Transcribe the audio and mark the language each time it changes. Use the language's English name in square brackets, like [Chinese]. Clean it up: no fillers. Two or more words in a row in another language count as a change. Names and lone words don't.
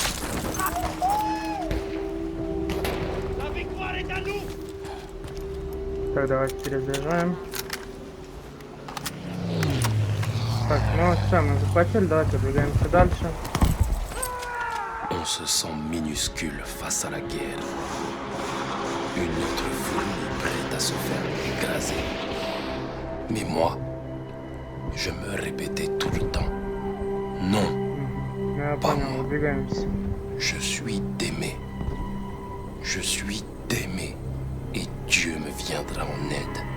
[Russian] Так, давайте перезаряжаем. Так, ну все, мы захватили, давайте двигаемся дальше. [French] On se sent minuscule face à la guerre. Une autre fourmi prête à se faire écraser. Mais moi, je me répétais tout le temps. Non, [Russian] Я понял, выдвигаемся. [French] je suis d'aimer. Je suis d'aimer. Et Dieu me viendra en aide.